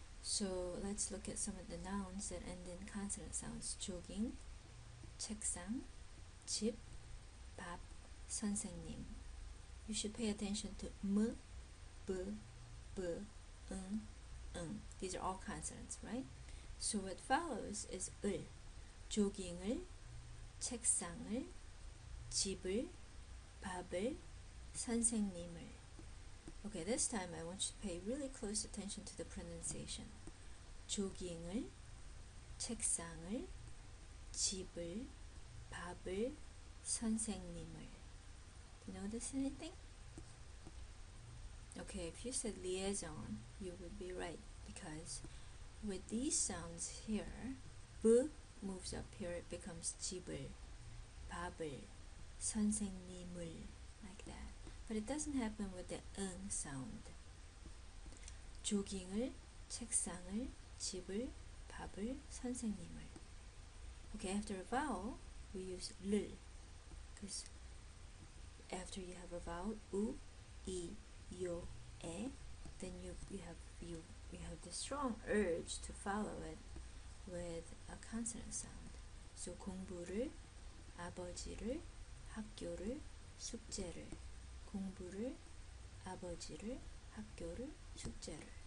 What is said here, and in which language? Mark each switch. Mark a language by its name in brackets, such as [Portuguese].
[English] So let's look at some of the nouns that end in consonant sounds. [Korean] 조깅, 책상, 집, 밥, 선생님. [English] You should pay attention to m, b, b, 응. These are all consonants, right? So what follows is 을. [Korean] 조깅을, 책상을, 집을, 밥을, 선생님을. [English] Okay, this time I want you to pay really close attention to the pronunciation. [Korean] 조깅을, 책상을, 집을, 밥을, 선생님을. [English] Do you notice anything? Okay, if you said liaison, you would be right because with these sounds here, b moves up here, it becomes [Korean] 집을, 밥을, 선생님을, [English] like that. But it doesn't happen with the 응 sound. [Korean] 조깅을, 책상을, 집을, 밥을, 선생님을. [English] Okay, after a vowel, we use 를, because after you have a vowel, u, i, yo, 에, then you have the strong urge to follow it with a consonant sound. [Korean] So 공부를, 아버지를, 학교를, 숙제를. 공부를, 아버지를, 학교를, 숙제를.